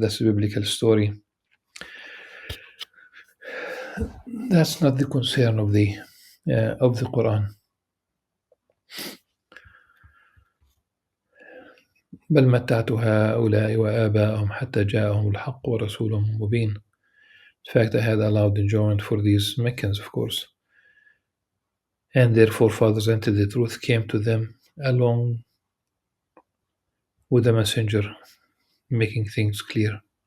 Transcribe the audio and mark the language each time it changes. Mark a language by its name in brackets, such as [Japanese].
[English] That's a biblical story. That's not the concern of the Qur'an. [Arabic] بل متعت هؤلاء وآباءهم حتى جاءهم الحق ورسول مبين. [English] In fact, I had allowed enjoyment for these Meccans, of course, and their forefathers until the truth came to them along with a messenger making things clear.